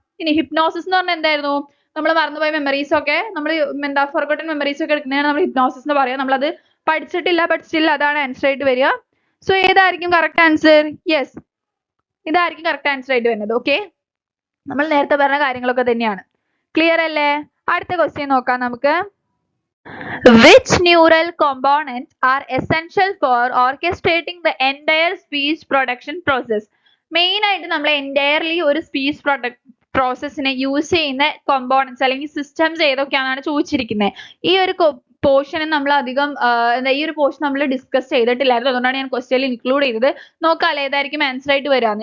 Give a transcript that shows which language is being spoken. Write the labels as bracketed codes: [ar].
[ml] ഇനി ഹിപ്നോസിസ് എന്ന് പറഞ്ഞാൽ എന്തായിരുന്നു? നമ്മൾ മറന്നുപോയ മെമ്മറീസ് ഒക്കെ നമ്മൾ എന്താ ഫോർഗോട്ടൺ മെമ്മറീസ് ഒക്കെ എടുക്കുന്നതാണ് നമ്മൾ ഹിപ്നോസിസ് എന്ന് പറയാം. നമ്മളത് പഠിച്ചിട്ടില്ല, ബട്ട് സ്റ്റിൽ അതാണ് ആൻസർ ആയിട്ട് വരിക. സോ ഏതായിരിക്കും കറക്റ്റ് ആൻസർ? യെസ്, ഇതായിരിക്കും കറക്റ്റ് ആൻസർ ആയിട്ട് വരുന്നത്. ഓക്കെ, നമ്മൾ നേരത്തെ പറഞ്ഞ കാര്യങ്ങളൊക്കെ തന്നെയാണ്. ക്ലിയർ അല്ലേ? അടുത്ത ക്വസ്റ്റ്യൻ നോക്കാം നമുക്ക്. [en] Which neural components are essential for orchestrating the entire speech production process? [ml] Main ആയിട്ട് നമ്മൾ entirely ഒരു സ്പീച്ച് പ്രോസസ്സിനെ യൂസ് ചെയ്യുന്ന കോമ്പോണൻസ് അല്ലെങ്കിൽ സിസ്റ്റംസ് ഏതൊക്കെയാണെന്നാണ് ചോദിച്ചിരിക്കുന്നത്. ഈ ഒരു പോർഷൻ നമ്മൾ അധികം ഈ ഒരു പോർഷൻ നമ്മൾ ഡിസ്കസ് ചെയ്തിട്ടില്ലായിരുന്നു. അതുകൊണ്ടാണ് ഞാൻ ക്വസ്റ്റ്യനിൽ ഇൻക്ലൂഡ് ചെയ്തത്. നോക്കാം ഏതായിരിക്കും ആൻസർ ആയിട്ട് വരിക.